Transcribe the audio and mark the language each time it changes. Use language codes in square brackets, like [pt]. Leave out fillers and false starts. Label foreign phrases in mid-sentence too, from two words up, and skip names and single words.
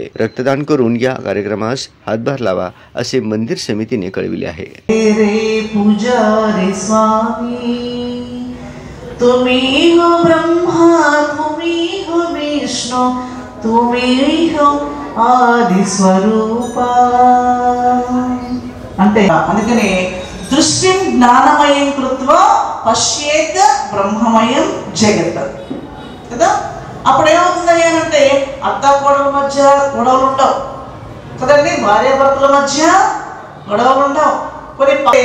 [mr] रक्तदान करून या कार्यक्रमास हातभार लावा असे मंदिर समितीने कळविले आहे। रे पुजारी स्वामी, तुम्ही हो ब्रह्मा, तुम्ही हो विष्णु, तुम्ही हो आदि स्वरूपा [te] అంటే అందుకనే [sa] దృష్టిం జ్ఞానమయం కృత్వా పశ్యేత్ బ్రహ్మమయం జగత్ [mr] కదా। [te] అప్పుడు ఏమవుతుంది అంటే అత్తాకోడల మధ్య గొడవలు ఉండవు కదండి, భార్యాభర్తల మధ్య గొడవలు ఉండవు కొన్ని।